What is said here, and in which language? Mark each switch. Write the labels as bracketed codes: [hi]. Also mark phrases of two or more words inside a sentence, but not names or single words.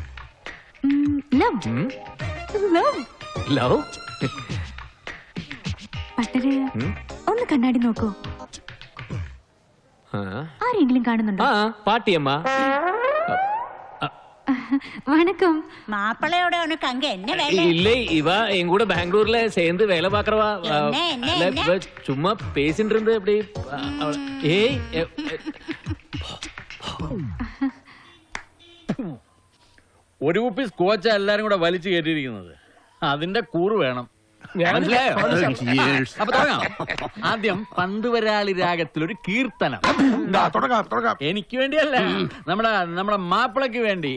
[en] ലവ്. ലവ്? [ml] പട്ടര് ഒന്ന് കണ്ണാടി നോക്കൂ. ആരെങ്കിലും കാണുന്നുണ്ടോ? പാട്ടിയമ്മ. [ta] വണക്കം. മാപ്പിളയോட உனக்கு அங்க என்ன வேலை? இல்லை இவ என் கூட பெங்களூர்ல சேர்ந்து வேலை பாக்குறவா. சும்மா பேசிட்டு இருந்து அப்படி. ஏய் [ml] ഒരു കുപ്പി സ്കോച്ചാ എല്ലാരും കൂടെ വലിച്ചു കയറ്റിയിരിക്കുന്നത്. അതിന്റെ കൂറ് വേണം. മനസ്സിലായോ? അപ്പൊ തുടങ്ങാം. ആദ്യം പന്തുവരാളി രാഗത്തിലൊരു കീർത്തനം. എനിക്ക് വേണ്ടിയല്ല, നമ്മുടെ മാപ്പിളക്ക് വേണ്ടി.